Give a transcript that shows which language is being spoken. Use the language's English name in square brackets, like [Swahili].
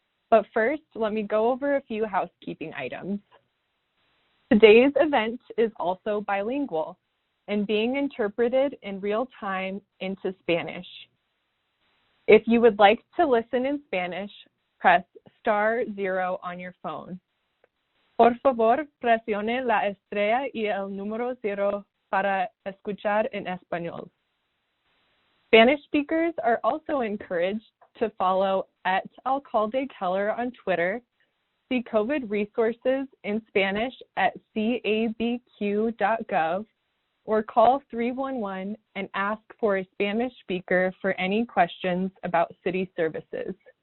[English] But first, let me go over a few housekeeping items. Today's event is also bilingual and being interpreted in real time into Spanish. If you would like to listen in Spanish, press *0 on your phone. [Spanish] Por favor, presione la estrella y el número 0 para escuchar en español. [English] Spanish speakers are also encouraged to follow @Alcalde Keller on Twitter, see COVID resources in Spanish at cabq.gov, or call 311 and ask for a Spanish speaker for any questions about city services.